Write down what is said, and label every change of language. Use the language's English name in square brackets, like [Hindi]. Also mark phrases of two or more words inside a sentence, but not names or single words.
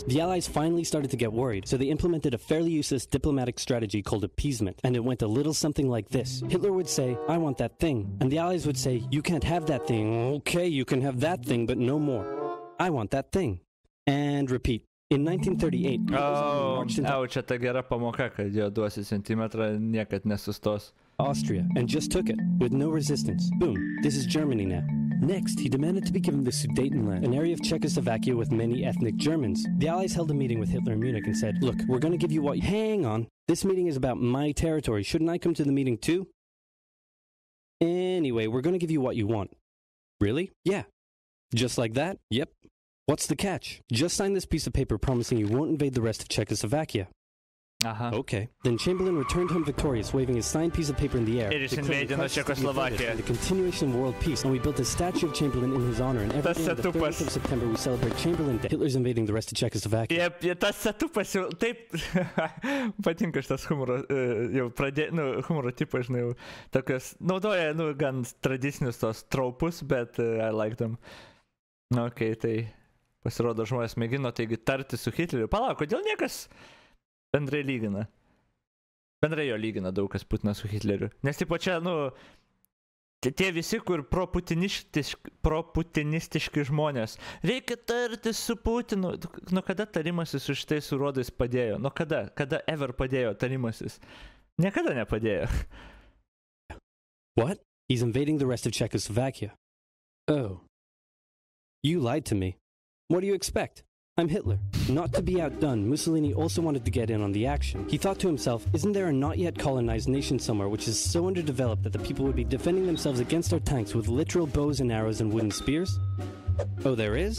[English] The Allies finally started to get worried, so they implemented a fairly useless diplomatic strategy called appeasement, and it went a little something like this. Hitler would say, I want that thing, and the Allies would say, you can't have that thing. Okay, you can have that thing, but no more. I want that thing. And repeat. In 1938, [Lithuanian] čia ta gera pamoka, kad jo duosi centimetrą, niekad nesustos. [English] Austria, and just took it, with no resistance. Boom, this is Germany now. Next, he demanded to be given the Sudetenland, an area of Czechoslovakia with many ethnic Germans. The Allies held a meeting with Hitler in Munich and said, look, we're going to give you what... Hang on, this meeting is about my territory. Shouldn't I come to the meeting too? Anyway, we're going to give you what you want. Really? Yeah. Just like that? Yep. What's the catch? Just sign this piece of paper promising you won't invade the rest of Czechoslovakia. Okay. Then Chamberlain returned home victorious, waving his signed piece of paper in the air. It is invading Czechoslovakia. The continuation of world peace, and we built a statue of Chamberlain in his honor. And every day on the 30th of September, we celebrate Chamberlain Day. Hitler's invading the rest of Czechoslovakia. [Lithuanian] Tas setupas jau taip patinka šitas humoro, jau humoro tipas, žinai, tokios, naudoja, gan tradicinius tos tropus, bet [English] I like them. [Lithuanian] Okay, tai pasirodo žmonės mėgino, taigi, tarti su Hitleriu. Palauk, kodėl niekas bendrai lygina? Bendrai jo lygina daug kas Putiną su Hitleriu. Nes tipo čia, tie visi, kur proputinistiški žmonės. Reikia tarti su Putinu. Kada tarimasis su šitais urodais padėjo? Kada ever padėjo tarimasis? Niekada nepadėjo. [English] What? He's invading the rest of Czechoslovakia. Oh. You lied to me. What do you expect? I'm Hitler. Not to be outdone, Mussolini also wanted to get in on the action. He thought to himself, isn't there a not yet colonized nation somewhere which is so underdeveloped that the people would be defending themselves against our tanks with literal bows and arrows and wooden spears?